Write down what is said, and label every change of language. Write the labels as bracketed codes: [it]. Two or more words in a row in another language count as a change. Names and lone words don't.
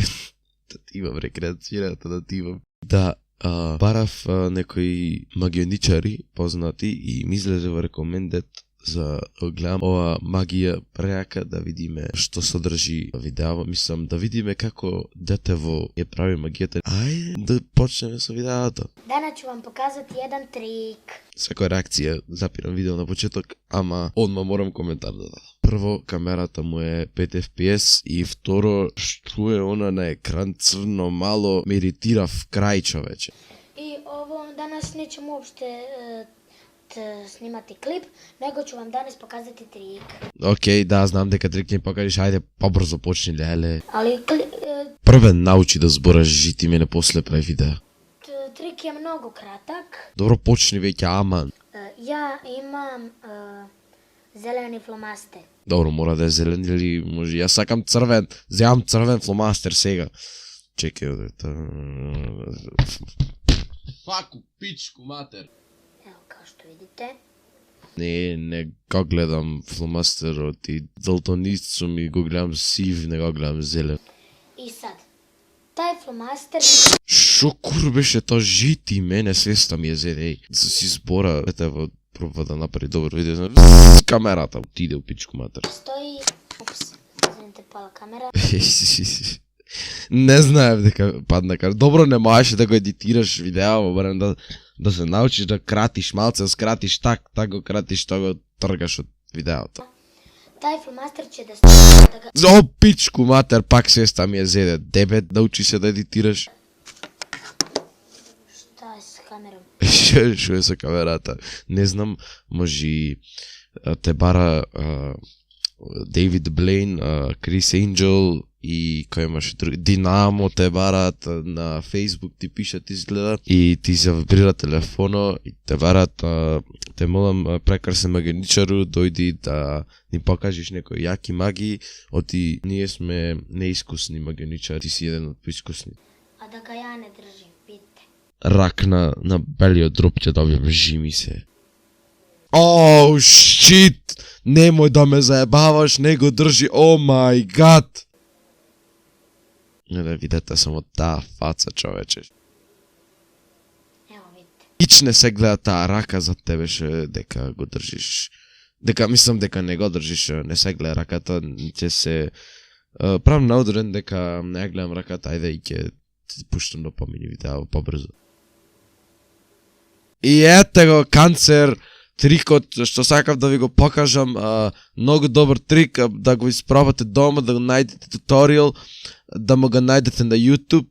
[mk] Да ти имам рекреацијата, да ти имам. Да, барав некои магионичари познати и ми излезе во рекомендет за да гледам ова магија преака, да видиме што содржи видео. Мислам да видиме како детево ја прави магијата. Ајде да почнеме со видеото. [sr] Дана ću vam pokazati jedan trik. [mk] Секоја реакција запирам видео на почеток, ама одма морам коментар да дадам. Прво, камерата му е 5 FPS и второ, што е она на екран црно мало, ме иритира в крај, човече. [sr] I ovo danas nećemo uopšte snimati klip, nego ću vam danas pokazati trik. [mk] Океј, да, знам дека трик ќе покажеш, ајде побрзо почни, леле. [sr] Ali [mk] Првен научи да збораш жити, мене после прави видео. [sr] trik je mnogo kratak. [mk] Добро, почни веќе, аман. [sr] Ja imam zeleni flomaster. [mk] Добро, мора да е зелен или може. Јас сакам црвен, земам црвен фломастер сега. Чекај, факу, пичку, матер. [sr] Evo kao što vidite. [mk] Не го гледам фломастерот и далтонист сум и го гледам сив, не го гледам зелен. [sr] I sad, taj flomaster [mk] Шо кур беше тоа жити, мене свеста ми е зеде, еј. За си збора, етево, пробва да направи добро видео, камерата отиде у пичку матер. [sr] stoji... Ups, izvinite, pala kamera. [mk] Не знаев дека падна кар. Добро, не можеше да го едитираш видео, барем да се научиш да кратиш малце, да скратиш так го кратиш, тоа го тргаш од видеото. [sr] Taj flomaster će da stoji da ga... [mk] За пичку матер, пак сеста ми е зеде. Дебе, научи се да едитираш. [sr] Šta je s kamerom? [mk] Шо е со камерата? Не знам, може те бара Дейвид Блейн, Крис Енджел и кој имаше други, Динамо те бараат на Facebook, ти пишат изгледа и ти се вибрира телефоно и те бараат, те молам прекрасен магеничару, дојди да ни покажеш некои јаки маги, оти ние сме неискусни магеничари, ти си еден од поискусни. [sr] A da ga ja ne držim, vidite. [mk] Рак на белиот дроб ќе добијам, жими се. [en] Oh, shit! [mk] Немој да ме заебаваш, не го држи, [en] oh my god! [mk] Не да видете само таа фаца, човече. [sr] Evo vidite. [mk] Ич не се гледа таа рака за тебеше дека го држиш. Дека мислам дека не го држиш, не се гледа раката, ќе се правам наудорен дека не ја гледам раката, ајде и ќе пуштам да помини видео побрзо. И ете го канцер, трикот што сакав да ви го покажам, многу добар трик, да го испробате дома, да го најдете туторијал, да му го најдете на YouTube.